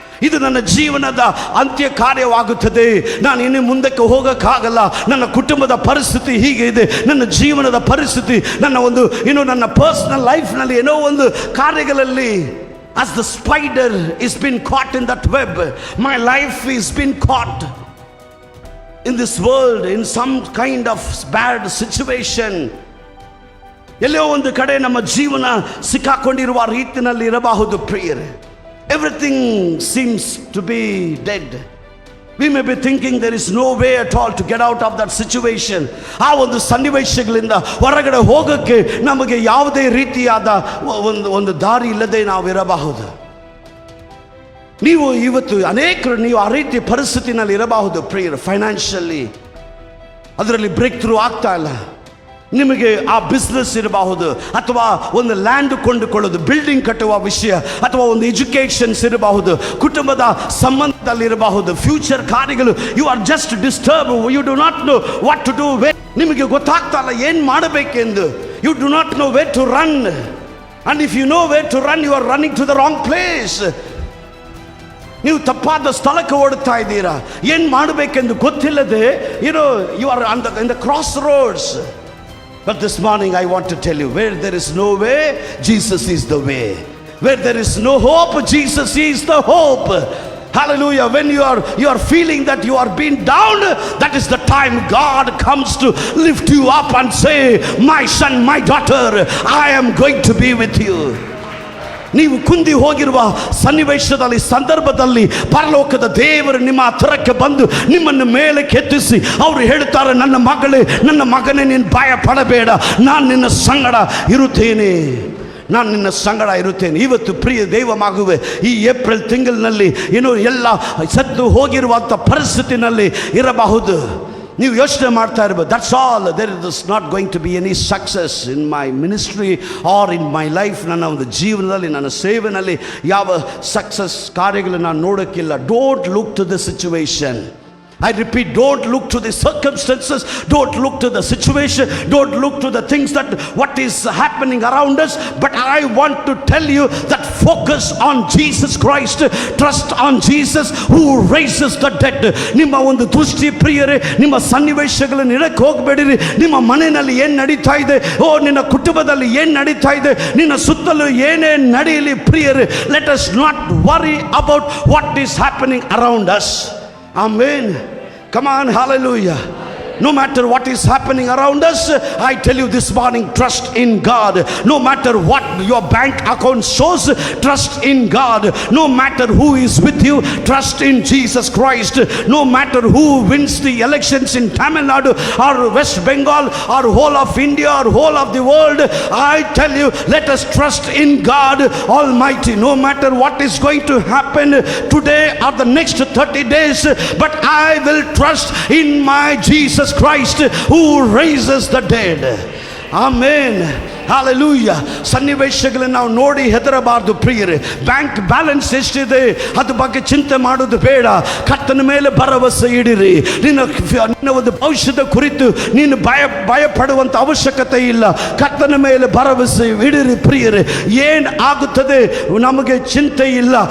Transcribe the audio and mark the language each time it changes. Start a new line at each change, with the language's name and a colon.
Kannada: ಇದು ನನ್ನ ಜೀವನದ ಅಂತ್ಯ ಕಾರ್ಯವಾಗುತ್ತದೆ, ನಾನು ಇನ್ನು ಮುಂದಕ್ಕೆ ಹೋಗೋಕ್ಕಾಗಲ್ಲ, ನನ್ನ ಕುಟುಂಬದ ಪರಿಸ್ಥಿತಿ ಹೀಗೆ ಇದೆ, ನನ್ನ ಜೀವನದ ಪರಿಸ್ಥಿತಿ, ನನ್ನ ಒಂದು ನನ್ನ ಪರ್ಸನಲ್ ಲೈಫ್ನಲ್ಲಿ ಏನೋ ಒಂದು ಕಾರ್ಯಗಳಲ್ಲಿ,
English: as the spider is been caught in that web, my life is been caught in this world in some kind of bad situation.
Kannada: ಎಲ್ಲೋ ಒಂದು ಕಡೆ ನಮ್ಮ ಜೀವನ ಸಿಕ್ಕಾಕೊಂಡಿರುವ ರೀತಿಯಲ್ಲಿ ಇರಬಹುದು ಪ್ರಿಯರೇ.
English: Everything seems to be dead. We may be thinking there is no way at all to get out of that situation.
Kannada: ಆ ಒಂದು ಸನ್ನಿವೇಶಗಳಿಂದ ಹೊರಗಡೆ ಹೋಗೋಕ್ಕೆ ನಮಗೆ ಯಾವುದೇ ರೀತಿಯಾದ ಒಂದು ದಾರಿ ಇಲ್ಲದೆ ನಾವು ಇರಬಹುದು. ನೀವು ಇವತ್ತು ಅನೇಕರು ನೀವು ಆ ರೀತಿ ಪರಿಸ್ಥಿತಿನಲ್ಲಿ ಇರಬಹುದು ಪ್ರಿಯರು. ಫೈನಾನ್ಷಿಯಲಿ ಅದರಲ್ಲಿ ಬ್ರೇಕ್ ಥ್ರೂ ಆಗ್ತಾ ಇಲ್ಲ. ನಿಮಗೆ ಆ ಬಿಸ್ನೆಸ್ ಇರಬಹುದು, ಅಥವಾ ಒಂದು ಲ್ಯಾಂಡ್ ಕೊಂಡುಕೊಳ್ಳೋದು, ಬಿಲ್ಡಿಂಗ್ ಕಟ್ಟುವ ವಿಷಯ, ಅಥವಾ ಒಂದು ಎಜುಕೇಷನ್ಸ್ ಇರಬಹುದು, ಕುಟುಂಬದ ಸಂಬಂಧದಲ್ಲಿರಬಹುದು, ಫ್ಯೂಚರ್ ಕಾರ್ಯಗಳು.
English: You are just disturb, you do not know what to do.
Kannada: ನಿಮಗೆ ಗೊತ್ತಾಗ್ತಲ್ಲ ಏನು ಮಾಡಬೇಕೆಂದು.
English: You do not know where to run, and if you know where to run, you are running to the wrong place.
Kannada: ನೀವು ತಪ್ಪಾದ ಸ್ಥಳಕ್ಕೆ ಓಡುತ್ತಾ ಇದ್ದೀರಾ. ಏನು ಮಾಡಬೇಕೆಂದು ಗೊತ್ತಿಲ್ಲದೆ
English: You are in the crossroads. But this morning I want to tell you, where there is no way, Jesus is the way. Where there is no hope, Jesus is the hope. Hallelujah. When you are feeling that you are being down, that is the time God comes to lift you up and say, my son, my daughter, I am going to be with you.
Kannada: ನೀವು ಕುಂದಿ ಹೋಗಿರುವ ಸನ್ನಿವೇಶದಲ್ಲಿ, ಸಂದರ್ಭದಲ್ಲಿ ಪರಲೋಕದ ದೇವರು ನಿಮ್ಮ ಹತ್ತಿರಕ್ಕೆ ಬಂದು ನಿಮ್ಮನ್ನು ಮೇಲೆ ಕೆತ್ತಿಸಿ ಅವರು ಹೇಳ್ತಾರೆ, ನನ್ನ ಮಗಳೇ, ನನ್ನ ಮಗನೇ, ನೀನು ಭಯ ಪಡಬೇಡ, ನಾನು ನಿನ್ನ ಸಂಗಡ ಇರುತ್ತೇನೆ, ನಾನು ನಿನ್ನ ಸಂಗಡ ಇರುತ್ತೇನೆ. ಇವತ್ತು ಪ್ರಿಯ ದೈವ ಮಗುವೆ, ಈ ಏಪ್ರಿಲ್ ತಿಂಗಳಿನಲ್ಲಿ ಎಲ್ಲ ಸತ್ತು ಹೋಗಿರುವಂಥ ಪರಿಸ್ಥಿತಿನಲ್ಲಿ ಇರಬಹುದು. ನೀವು ಯೋಚನೆ ಮಾಡ್ತಾ ಇರ್ಬೋದು,
English: That's all, there is not going to be any success in my ministry or in my life.
Kannada: ನನ್ನ ಒಂದು ಜೀವನದಲ್ಲಿ, ನನ್ನ ಸೇವೆನಲ್ಲಿ ಯಾವ ಸಕ್ಸಸ್ ಕಾರ್ಯಗಳು ನಾನು ನೋಡೋಕ್ಕಿಲ್ಲ.
English: Don't look to the situation. I repeat, don't look to the circumstances, don't look to the situation, don't look to the things that what is happening around us, but I want to tell you that focus on Jesus Christ, trust on Jesus who raises the dead.
Kannada: ನಿಮ್ಮ ಒಂದು ದೃಷ್ಟಿ ಪ್ರಿಯರೇ, ನಿಮ್ಮ ಸನ್ನಿವೇಶಗಳನ್ನು ಇಡಕ್ಕೆ ಹೋಗಬೇಡಿರಿ. ನಿಮ್ಮ ಮನೆಯಲ್ಲಿ ಏನು ನಡೀತಾ ಇದೆ, ನಿನ್ನ ಕುಟುಂಬದಲ್ಲಿ ಏನು ನಡೀತಾ ಇದೆ, ನಿನ್ನ ಸುತ್ತಲೂ ಏನೇ ನಡೆಯಲಿ ಪ್ರಿಯರೇ,
English: let us not worry about what is happening around us. Amen. Come on, hallelujah. No matter what is happening around us, I tell you this morning, trust in God. No matter what your bank account shows, trust in God. No matter who is with you, trust in Jesus Christ. No matter who wins the elections in Tamil Nadu or West Bengal or whole of India or whole of the world, I tell you, let us trust in God Almighty. No matter what is going to happen today or the next 30 days, but I will trust in my Jesus Christ who raises the dead. Amen. Hallelujah.
Kannada: ಸನ್ನಿವೇಶಗಳನ್ನು ನಾವು ನೋಡಿ ಹೆದರಬಾರದು ಪ್ರಿಯರೇ. Bank balance ಎಷ್ಟಿದೆ ಅದ್ರ ಬಗ್ಗೆ ಚಿಂತೆ ಮಾಡೋದು ಬೇಡ. ಕರ್ತನ ಮೇಲೆ ಭರವಸೆ ಇಡಿರಿ. ನಿನ್ನ ಒಂದು ಭವಿಷ್ಯದ ಕುರಿತು ನೀನು ಭಯ ಪಡುವಂಥ ಅವಶ್ಯಕತೆ ಇಲ್ಲ. ಕರ್ತನ ಮೇಲೆ ಭರವಸೆ ಇಡಿರಿ ಪ್ರಿಯರೇ. ಏನು ಆಗುತ್ತದೆ ನಮಗೆ ಚಿಂತೆ ಇಲ್ಲ.